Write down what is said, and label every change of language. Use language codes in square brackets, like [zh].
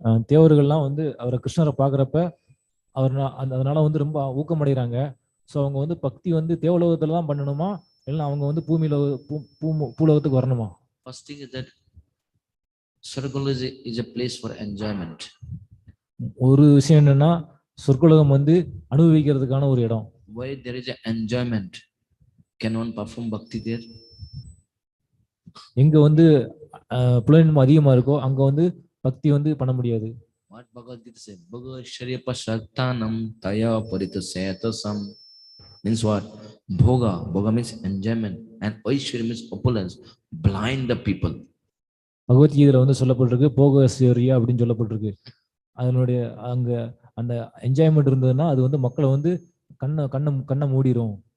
[ta] தேவர்கள்லாம் வந்து அவரை கிருஷ்ணரை பார்க்குறப்ப அதனால வந்து ரொம்ப ஊக்கமடைகிறாங்க. ஸோ அவங்க வந்து பக்தி வந்து தேவலோகத்துல தான் பண்ணணுமா, இல்லை அவங்க வந்து பூலோகத்துக்கு வரணுமா? [en] First thing is that Swargaloka is a place for enjoyment. [ta] ஒரு விஷயம் என்னன்னா, சொர்க்கலோகம் வந்து அனுபவிக்கிறதுக்கான ஒரு இடம். [en] Where there is an enjoyment, can one perform bhakti there? [ta] எங்க வந்து புலனின்மை அதிகமா இருக்கோ அங்க வந்து பக்தி வந்து பண்ண முடியாது. [en] What Bhagavad Gita says? [sa] Bhagavashya pasaktanam taya paritasyatasam [en] means what? Bhoga means enjoyment and Aishwarya means opulence. Blind the people. [ta] பகவத்கீதையில வந்து சொல்லப்பட்டிருக்கு போகஸ்வரியா அப்படின்னு சொல்லப்பட்டிருக்கு. அதனுடைய அங்க அந்த என்ஜாய்மெண்ட் இருந்ததுன்னா அது வந்து மக்களை வந்து கண்ணை மூடிரும்.